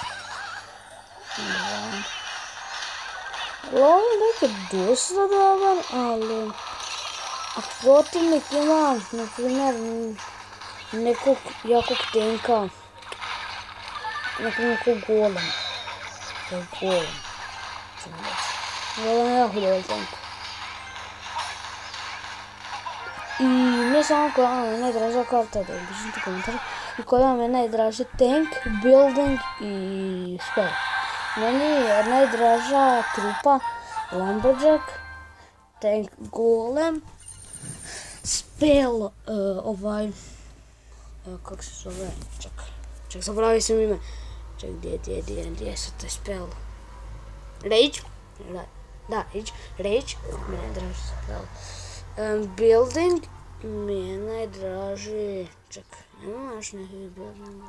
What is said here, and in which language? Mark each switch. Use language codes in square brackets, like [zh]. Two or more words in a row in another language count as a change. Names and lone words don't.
[bs] Ovo je nekad dosta dobar, ali ako protivnik ima, na primjer, nekog jakog tenka, na primjer kog golem. Golem je jako dobar tank. I ne samo koja vam je najdraža karta, da pišite komentar, i koja vam je najdraži tank, building i spell. Meni je najdraža trupa Lumberjack, tank golem, spell, kako se zove, ček, zaboravio sam ime, ček, gdje je sad taj spell, Rage, Rage, mi je najdraži spell, building, mi je najdraži, ček, nema još nekih buildinga.